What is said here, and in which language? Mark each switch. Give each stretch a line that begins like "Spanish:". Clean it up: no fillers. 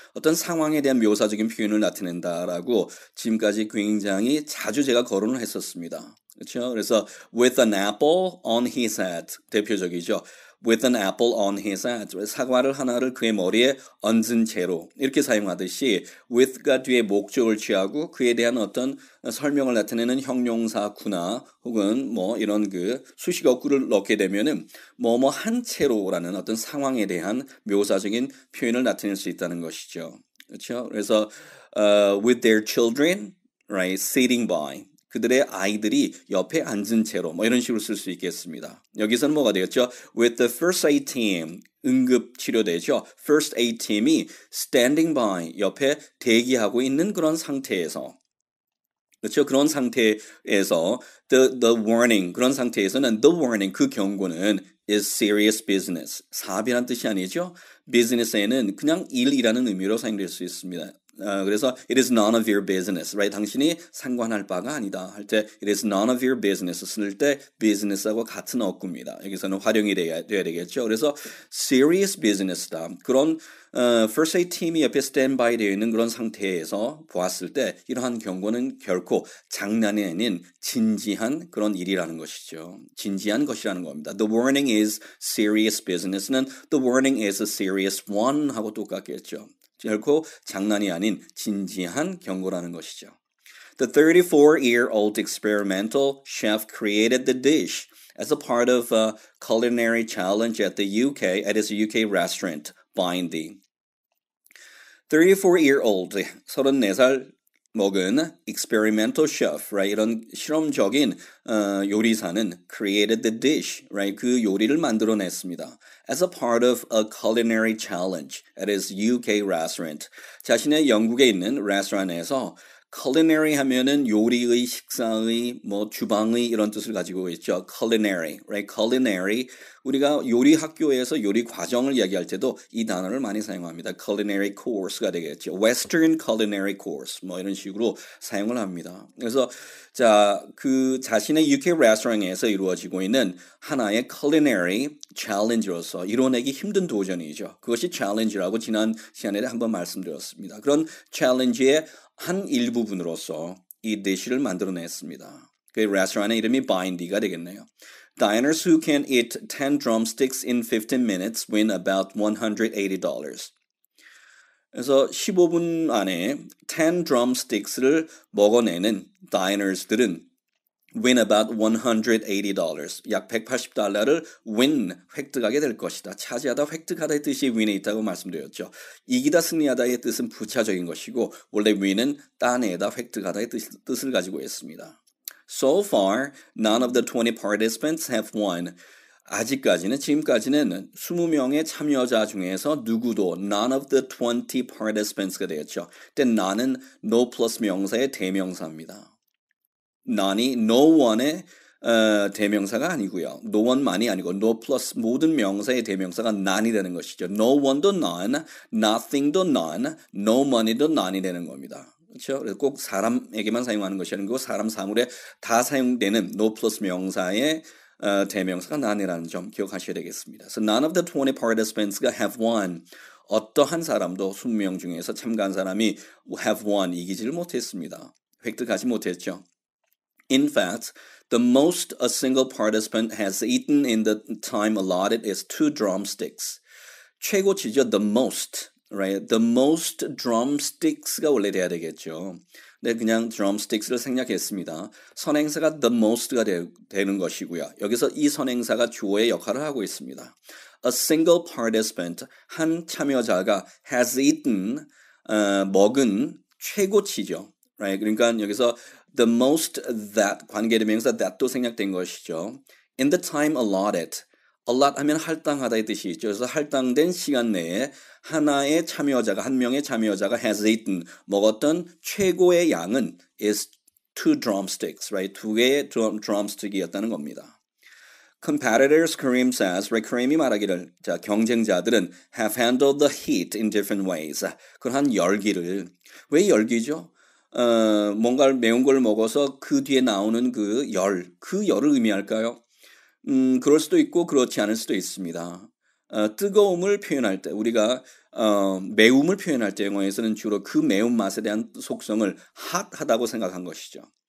Korean: 어떤 상황에 대한 묘사적인 표현을 나타낸다라고 지금까지 굉장히 자주 제가 거론을 했었습니다. 그렇죠? 그래서
English: with an apple on his head
Korean: 대표적이죠.
English: with an apple on his head
Korean: 사과를 하나를 그의 머리에 얹은 채로 이렇게 사용하듯이 with가 뒤에 목적을 취하고 그에 대한 어떤 설명을 나타내는 형용사구나 혹은 뭐 이런 그 수식어구를 넣게 되면은 뭐뭐 한 채로라는 어떤 상황에 대한 묘사적인 표현을 나타낼 수 있다는 것이죠. 그렇죠? 그래서
English: with their children, right, sitting by
Korean: 그들의 아이들이 옆에 앉은 채로 뭐 이런 식으로 쓸 수 있겠습니다. 여기서는 뭐가 되겠죠?
English: With the first aid team,
Korean: 응급치료대죠.
English: First aid team
Korean: 이
English: standing by,
Korean: 옆에 대기하고 있는 그런 상태에서 그렇죠? 그런 상태에서
English: the warning,
Korean: 그런 상태에서는
English: the warning,
Korean: 그 경고는
English: is serious business.
Korean: 사업이라는 뜻이 아니죠. business에는 그냥 일이라는 의미로 사용될 수 있습니다. 그래서
English: it is none of your business, right?
Korean: 당신이 상관할 바가 아니다 할 때
English: it is none of your business
Korean: 쓸 때 business하고 같은 어구입니다. 여기서는 활용이 돼야 되겠죠. 그래서
English: serious business
Korean: 다. 그런 first aid 팀이 옆에 스탠바이 되어 있는 그런 상태에서 보았을 때 이러한 경고는 결코 장난이 아닌 진지한 그런 일이라는 것이죠. 진지한 것이라는 겁니다.
English: The warning is serious business는 the warning is a serious one
Korean: 하고 똑같겠죠. 결코 장난이 아닌 진지한 경고라는 것이죠.
English: The 34-year-old experimental chef created the dish as a part of a culinary challenge at his UK restaurant, Bindy. 34-year-old,
Korean: 34살 먹은
English: experimental chef, right?
Korean: 이런 실험적인 요리사는
English: created the dish, right?
Korean: 그 요리를 만들어냈습니다.
English: As a part of a culinary challenge at his UK restaurant.
Korean: 자신의 영국에 있는 레스토랑에서 culinary 하면은 요리의, 식사의, 뭐 주방의 이런 뜻을 가지고 있죠.
English: culinary, right? culinary.
Korean: 우리가 요리 학교에서 요리 과정을 이야기할 때도 이 단어를 많이 사용합니다. culinary course가 되겠죠.
English: Western culinary course
Korean: 뭐 이런 식으로 사용을 합니다. 그래서 그 자신의 UK 레스토랑에서 이루어지고 있는 하나의 culinary challenge로서 이뤄내기 힘든 도전이죠. 그것이 challenge라고 지난 시간에 한번 말씀드렸습니다. 그런 challenge의 한 일부분으로서 이 디시를 만들어냈습니다. 그 레스토랑의 이름이 바인디가 되겠네요.
English: Diners who can eat 10 drumsticks in 15 minutes win about $180.
Korean: 그래서 15분 안에 10 drumsticks를 먹어내는 diners들은
English: win about $180.
Korean: 약 $180를 win, 획득하게 될 것이다. 차지하다, 획득하다의 뜻이 win에 있다고 말씀드렸죠. 이기다, 승리하다의 뜻은 부차적인 것이고 원래 win은 따내다, 획득하다의 뜻을 가지고 있습니다.
English: So far, none of the 20 participants have won.
Korean: 지금까지는 20명의 참여자 중에서 누구도
English: none of the 20 participants
Korean: 가 되었죠. 근데 none은 no plus 명사의 대명사입니다. none이 no one의 대명사가 아니고요. no one만이 아니고 no plus 모든 명사의 대명사가 none이 되는 것이죠. no one도 none, nothing도 none, no money도 none이 되는 겁니다. 그렇죠? 그래서 꼭 사람에게만 사용하는 것이 아니고 사람 사물에 다 사용되는 no plus 명사의 대명사가 none이라는 점 기억하셔야 되겠습니다.
English: So none of the 20 participants
Korean: 가
English: have won.
Korean: 어떠한 사람도 20명 중에서 참가한 사람이
English: have won
Korean: 이기지를 못했습니다. 획득하지 못했죠.
English: In fact, the most a single participant has eaten in the time allotted is 2 drumsticks.
Korean: 최고치죠.
English: The most. Right? The most drumsticks
Korean: 가 원래 돼야 되겠죠. 네, 그냥 drumsticks를 생략했습니다. 선행사가 the most가 되는 것이고요. 여기서 이 선행사가 주어의 역할을 하고 있습니다.
English: A single participant,
Korean: 한 참여자가
English: has eaten,
Korean: 먹은 최고치죠.
English: Right?
Korean: 그러니까 여기서
English: the most that
Korean: 관계대명사 that도 생략된 것이죠.
English: In the time allotted.
Korean: allot 하면 할당하다의 뜻이 있죠. 그래서 할당된 시간 내에 한 명의 참여자가 has eaten, 먹었던 최고의 양은
English: is 2 drumsticks, right?
Korean: 2개의 drumstick이었다는 겁니다.
English: Competitors, Kareem says, right?
Korean: Kareem이 말하기를, 경쟁자들은
English: have handled the heat in different ways.
Korean: 그러한 열기를, 왜 열기죠? 뭔가를 매운 걸 먹어서 그 뒤에 나오는 그 열을 의미할까요? 그럴 수도 있고 그렇지 않을 수도 있습니다. 뜨거움을 표현할 때 우리가 매움을 표현할 때 영어에서는 주로 그 매운맛에 대한 속성을 hot하다고 생각한 것이죠.